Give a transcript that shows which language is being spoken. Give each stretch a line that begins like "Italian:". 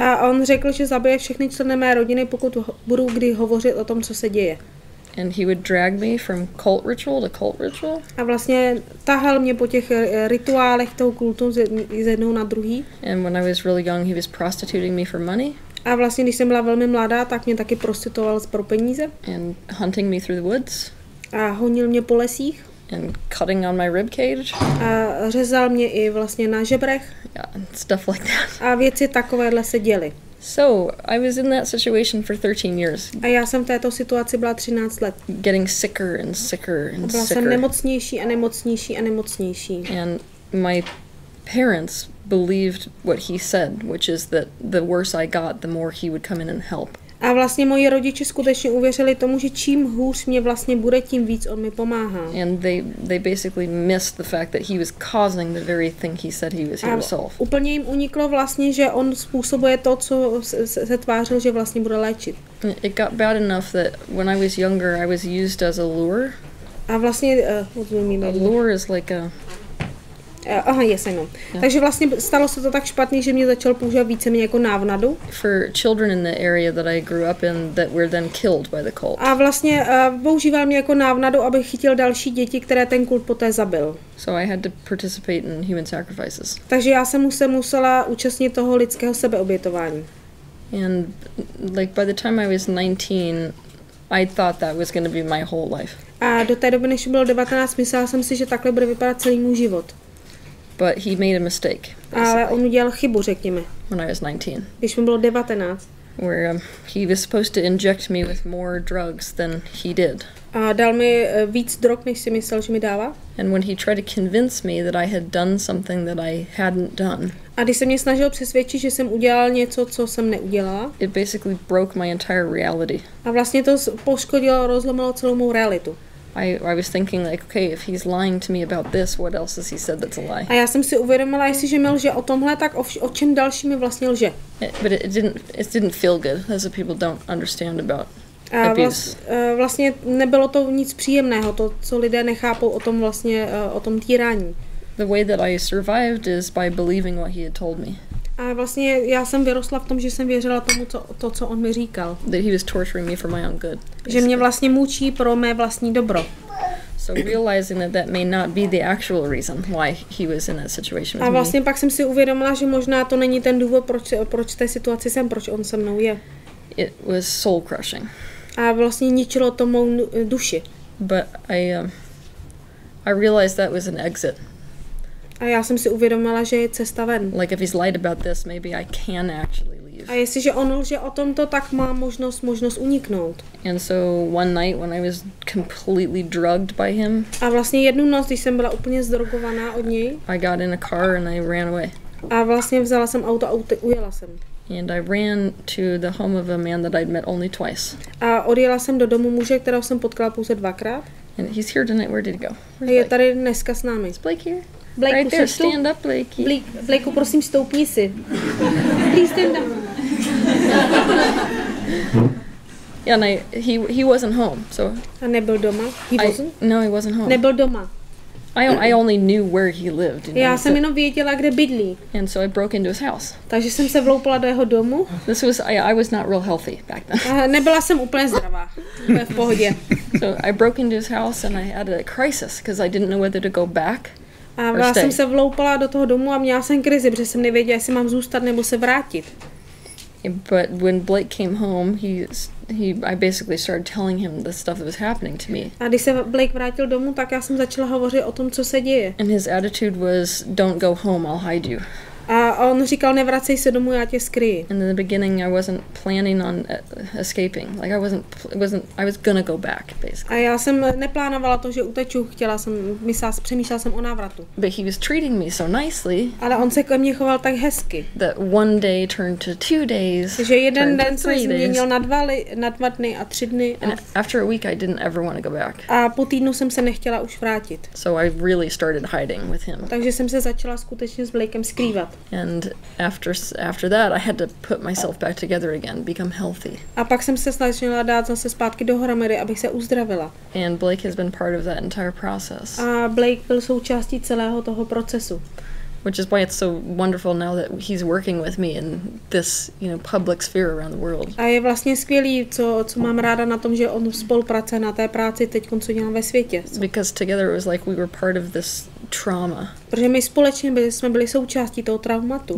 Czech: a on řekl, že zabije všechny členy mé rodiny, pokud budu kdy hovořit o tom, co se děje.
English: And he would drag me from cult ritual to cult ritual.
Czech: A vlastně tahal mě po těch rituálech toho kultu z jednoho na druhý.
English: And when I was really young, he was prostituting me for money
Czech: A vlastně, když jsem byla velmi mladá, tak mě taky prostituoval pro peníze.
English: and hunting me through the woods
Czech: A honil mě po lesích.
English: and cutting on my rib cage.
Czech: A řezal mě i vlastně na žebrech.
English: Yeah, and stuff like that.
Czech: A věci takovéhle se děly.
English: So I was in that situation for 13 years,
Czech: A já jsem v této situaci byla 13 let.
English: getting sicker and sicker and
Czech: Byla jsem
English: sicker.
Czech: nemocnější a nemocnější a nemocnější.
English: And my parents believed what he said, which is that the worse I got, the more he would come in and help.
Czech: A vlastně moji rodiče skutečně uvěřili tomu, že čím hůř mě vlastně bude, tím víc on mi pomáhá.
English: And they basically missed the fact that he was causing the very thing he said he was here to solve.
Czech: Úplně jim uniklo vlastně, že on způsobuje to, co se tvářil, že vlastně bude léčit.
English: It got bad enough that when I was younger, I was used as a lure.
Czech: A vlastně,
English: a lure is like a... Aha, yes, I know. Yeah.
Czech: Takže vlastně stalo se to tak špatně, že mě začal používat víceméně jako návnadu.
English: For children in the area that I grew up in that were then killed by the cult.
Czech: A vlastně používal mě jako návnadu, aby chytil další děti, které ten kult poté zabil.
English: So I had to participate in human sacrifices.
Czech: Takže já jsem musela účastnit toho lidského sebeobětování.
English: And like by the time I was 19, I thought that was going to be my whole life.
Czech: A do té doby, než bylo 19, myslela jsem si, že takhle bude vypadat celý můj život.
English: But he made a mistake.
Czech: Ale on udělal chybu, řekněme.
English: When I was 19.
Czech: Když mi bylo 19.
English: Where he was supposed to inject me with more drugs than he did.
Czech: A dal mi víc drog, než si myslel, že mi dává.
English: And when he tried to convince me that I had done something that I hadn't done.
Czech: A když se mě snažil přesvědčit, že jsem udělal něco, co jsem neudělala.
English: It basically broke my entire reality.
Czech: A vlastně to poškodilo, rozlomilo celou mou realitu.
English: I was thinking like, okay, if he's lying to me about this, what else has he said that's a lie?
Czech: A já jsem si uvědomila, jestliže mi lže o tomhle, tak o čem další mi vlastně lže.
English: But it didn't feel good, as the people don't understand about abuse.
Czech: Vlastně nebylo to nic příjemného, to, co lidé nechápou o tom vlastně, o tom týrání.
English: The way that I survived is by believing what he had told me.
Czech: A vlastně já jsem vyrostla v tom, že jsem věřila tomu, co on mi říkal.
English: That he was torturing me for my own good.
Czech: Že mě vlastně mučí pro mé vlastní dobro.
English: So realizing that may not be the actual reason why he was in that situation with
Czech: a vlastně pak jsem si uvědomila, že možná to není ten důvod, proč v té situaci jsem, proč on se mnou je.
English: It was soul crushing.
Czech: A vlastně ničilo to mou duši.
English: But I realized that was an exit.
Czech: A já jsem si uvědomila, že je cesta ven.
English: Like if he's lied about this, maybe I can actually leave.
Czech: A jestliže on lže o tomto, tak mám možnost uniknout.
English: And so one night when I was completely drugged by him.
Czech: A vlastně jednu noc, když jsem byla úplně zdrogovaná od něj.
English: I got in a car and I ran away.
Czech: A vlastně vzala jsem auto a ujela jsem.
English: And I ran to the home of a man that I'd met only twice.
Czech: A odjela jsem do domu muže, kterého jsem potkala pouze 2krát.
English: And he's here tonight. Where did he go?
Czech: A je tady dneska s námi.
English: Is Blake here? Blake, right there, stand up, Blakey.
Czech: Blakeu, prosím, stoupni si.
English: Please stand up. Yeah, and he wasn't home, so.
Czech: A nebyl doma?
English: No, he wasn't home.
Czech: Nebyl doma.
English: I only knew where he lived. You know,
Czech: já jsem jenom věděla, kde bydlí.
English: And so I broke into his house.
Czech: Takže jsem se vloupala do jeho domu.
English: I was not real healthy back then.
Czech: A nebyla jsem úplně zdravá. Úplně v pohodě.
English: So I broke into his house and I had a crisis because I didn't know whether to go back.
Czech: A já jsem se vloupala do toho domu a měla jsem krizi, protože jsem nevěděla, jestli mám zůstat nebo se vrátit.
English: But when Blake came home, I basically started telling him the stuff that was happening to me.
Czech: A když se Blake vrátil domů, tak já jsem začala hovořit o tom, co se děje.
English: And his attitude was, "Don't go home, I'll hide you."
Czech: A on říkal, nevracej se domů, já tě skryji.
English: And in the beginning, I wasn't planning on escaping. Like I was gonna go back, basically.
Czech: A já jsem neplánovala to, že uteču, přemýšlela jsem o návratu.
English: But he was treating me so nicely.
Czech: Ale on se ke mně choval tak hezky.
English: That one day turned to 2 days.
Czech: Že jeden den se změnil na 2 dny a 3 dny.
English: And after a week, I didn't ever want to go back.
Czech: A po týdnu jsem se nechtěla už vrátit.
English: So I really started hiding with him.
Czech: Takže jsem se začala skutečně s Blakem skrývat.
English: And after that, I had to put myself back together again, become healthy.
Czech: A pak jsem se snažila dát zase zpátky dohromady, abych se uzdravila.
English: And Blake has been part of that entire process.
Czech: A Blake byl součástí celého toho procesu.
English: Which is why it's so wonderful now that he's working with me in this, public sphere around the world.
Czech: A je vlastně skvělý, co mám ráda na tom, že on spolupracuje na té práci teď, co dělám ve světě.
English: Because together it was like we were part of this trauma.
Czech: Protože my společně jsme byli součástí toho traumatu.